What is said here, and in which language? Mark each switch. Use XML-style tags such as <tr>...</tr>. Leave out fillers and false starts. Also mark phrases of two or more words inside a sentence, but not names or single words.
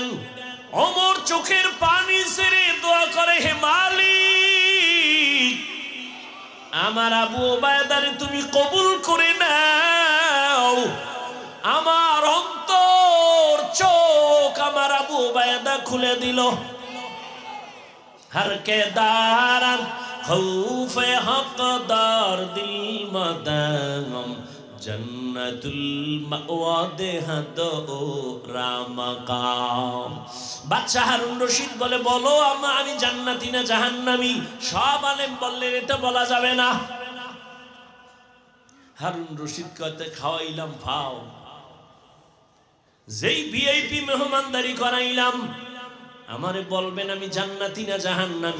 <bn>ওমর চোখের পানি ছেড়ে দোয়া করে, হে মালিক, আমার আবু ওবায়দারে তুমি কবুল করে নাও। আমার অন্তর চোখ আমার আবু ওবায়দা খুলে দিল।</bn> <fa>هر که دارد خوف حق در دل مدام جنت المأوی دهد او را مقام.</fa> <bn>বাদশা হারুন রশিদ বলে, বলো আমি জান্নাতি না জাহান্নামী? সব আলেম বললেন এটা বলা যাবে না। হারুন রশিদ কইতে খাওয়াইলাম ফাও, যেই ভিআইপি মেহমানদারি করাইলাম, আমারে বলবেন আমি জান্নাতি না জাহান্নামী?</bn>